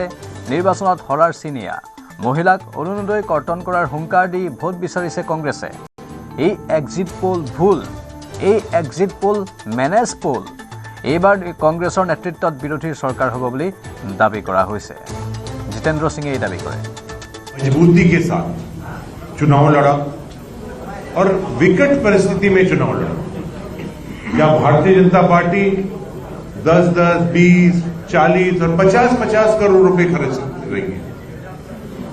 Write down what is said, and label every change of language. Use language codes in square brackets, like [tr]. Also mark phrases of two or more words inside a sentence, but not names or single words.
[as] নিৰ্বাচনত হৰাৰ চিনিয়া মহিলাক অৰুণোদয় কৰ্তন কৰাৰ হুংকাৰ দি ভোট বিচাৰিছে কংগ্ৰেছে। এই [en] exit poll [as] ভুল, এই [en] exit poll manage poll. [as] এইবাৰ কংগ্ৰেছৰ নেতৃত্বত বিৰোধীৰ চৰকাৰ হ'ব বুলি দাবী কৰা হৈছে। জিতেন্দ্ৰ সিঙে এই দাবী কৰে। [hi] मजबूती के साथ चुनाव लड़ा और विकट परिस्थिति में चुनाव लड़ा। क्या भारतीय जनता पार्टी 10, 20, 40 और 50 करोड़ रुपए खर्च रही है।